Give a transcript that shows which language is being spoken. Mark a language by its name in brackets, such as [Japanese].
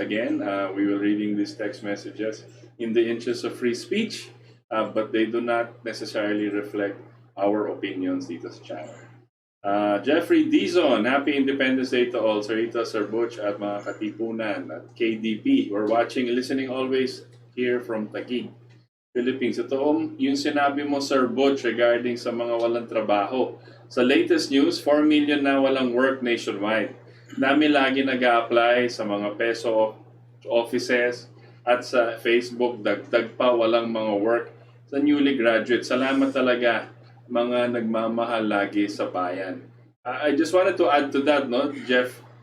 [English] Again, we will reading these text messages in the interest of free speech, but they do not necessarily reflect our opinions [Filipino] dito sa channel. [English] Jeffrey Dizon, Happy Independence Day to all. Sir Rita, Sir Butch, at mga Katipunan, at KDP. We're watching and listening always here from Taguig, Philippines. [Filipino] Ito yung sinabi mo, Sir Butch, regarding sa mga walang trabaho. Sa latest news, 4 million na walang work nationwide. Dami lagi nag-a-apply sa mga peso offices at sa Facebook, dagdag pa walang mga work sa newly graduate. Salamat talaga mga nagmamahal lagi sa bayan. [English] I just wanted to add to that, no, Jeff.